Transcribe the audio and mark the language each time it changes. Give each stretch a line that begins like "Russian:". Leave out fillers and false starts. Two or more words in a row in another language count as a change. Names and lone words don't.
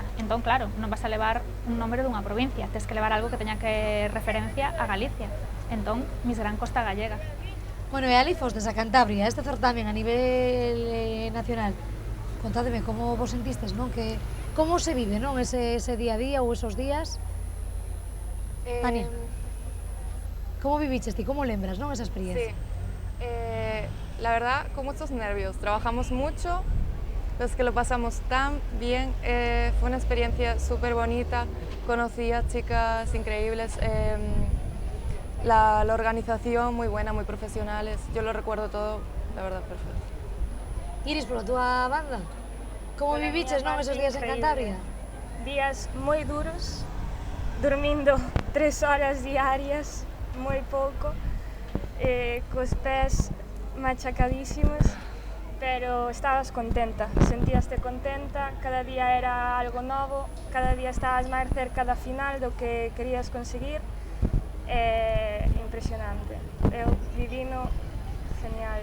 Galician: Entón, claro, non vas a levar un nombre dunha provincia, tes que levar algo que teña que referencia a Galicia. Entón, Miss Gran Costa Gallega. Bueno, e ali fostes a Cantabria, este certamen a nivel nacional. Contádeme como vos sentistes, non? Que como se vive, non? Ese día a día ou esos días? Tania. ¿Cómo viviches ti? ¿Cómo lembras, no, esa experiencia?
Spanish: Sí, la verdad, con muchos nervios. Trabajamos mucho, pero es que lo pasamos tan bien. Fue una experiencia súper bonita. Conocí a chicas increíbles. La organización muy buena, muy profesionales. Yo lo recuerdo todo, la verdad, perfecto. Iris, por la banda, ¿cómo viviches, no, esos días en Cantabria? Días muy duros, durmiendo 3 horas diarias.
Galician: Moi pouco, cos pés machacadísimos, pero estabas contenta, sentíaste contenta, cada día era algo novo, cada día estabas máis cerca da final do que querías conseguir, impresionante, eu vivino genial.